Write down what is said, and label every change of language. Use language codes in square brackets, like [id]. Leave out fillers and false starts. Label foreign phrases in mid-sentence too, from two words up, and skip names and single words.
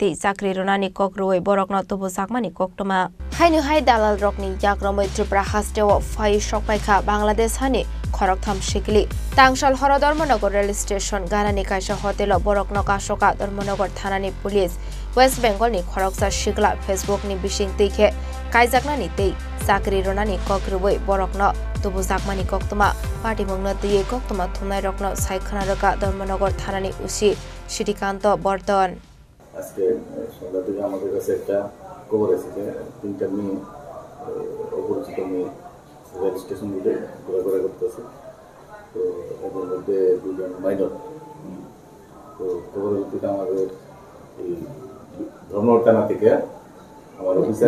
[trp] ति चाकरी रोनानि ककरुवे बरकना तबु साकमानि कक्तमा हाइनो हाइ दालाल रकनि याग्रमै त्रिपुरा हास्टेव फाइ सकपाइखा बांग्लादेश हानि खरकथाम शिकली तांसाल हर धर्मनगर रेल स्टेशन गारानि काइसा होटेल बरकना कासका धर्मनगर थानानि पुलिस वेस्ट बेंगल नि खरकसा शिकला फेसबुक नि बिशिंग दिखे काइजाकना नि ति चाकरी रोनानि ककरुवे बरकना तबु साकमानि कक्तमा पार्टी मंगना दिए कक्तमा थुमनाय रकना साइखना रका धर्मनगर थानानि उसी श्रीकांत बर्तन [bn] আজকে সন্ধ্যা থেকে আমাদের কাছে একটা খবর এসেছে তিনটা মেয়ে অপরিচিত মেয়ে রেল স্টেশন রুটে ঘোরাঘুরা করতেছে তো এদের মধ্যে দুজন মাইনর তো খবরের ভিত্তিতে আমাদের এই ধর্মনগর থানা থেকে আমার অফিসার